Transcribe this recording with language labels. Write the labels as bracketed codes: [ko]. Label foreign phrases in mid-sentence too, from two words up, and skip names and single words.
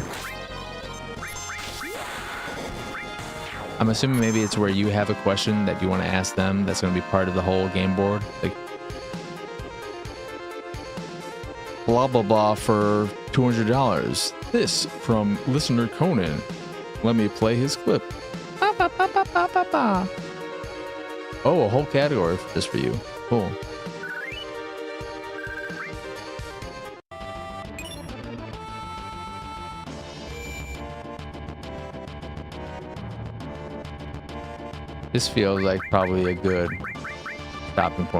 [en] I'm assuming maybe it's where you have a question that you want to ask them that's going to be part of the whole game board. Like, blah, blah, blah for $200. This from listener Conan. Let me play his clip. Ba, ba, ba, ba, ba, ba, ba. Oh, a whole category just for you. Cool. This feels like probably a good stopping point.